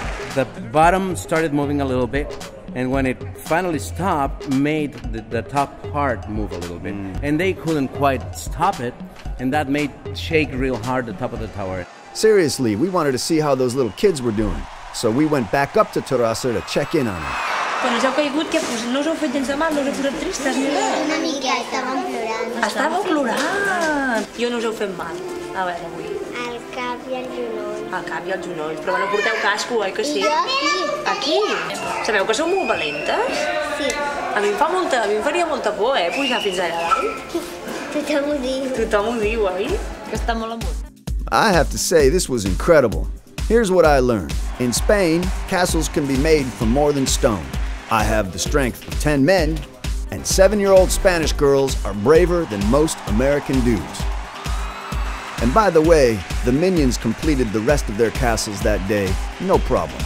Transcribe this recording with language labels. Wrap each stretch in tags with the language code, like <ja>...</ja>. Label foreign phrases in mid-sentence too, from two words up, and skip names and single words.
<en>the bottom started moving a little bit, and when it finally stopped, made the top part move a little bit. And they couldn't quite stop it, and that made shake real hard the top of the tower. Seriously, we wanted to see how those little kids were doing. So we went back up to Terrassa to check in on them.</en> <ca>Quan us heu caigut, què pues, no us heu fet gens de mal, no us heu posat tristes ni res? Una mica, estàvem plorant. Estàveu plorant! I on us heu fet mal? A veure, avui. Al cap i al genoll. Al cap i als genolls. Però bueno, porteu casco, oi que sí? I jo Aquí? Sabeu que sou molt valentes? sí. A mi em faria molta por, pujar fins allà dalt. Tothom ho diu. Tothom ho diu, oi? Que està molt amunt.</ca> <en>I have to say, this was incredible. Here's what I learned. In Spain, castles can be made from more than stone. I have the strength of 10 men, and 7-year-old Spanish girls are braver than most American dudes. And by the way, the minions completed the rest of their castles that day, no problem.</en>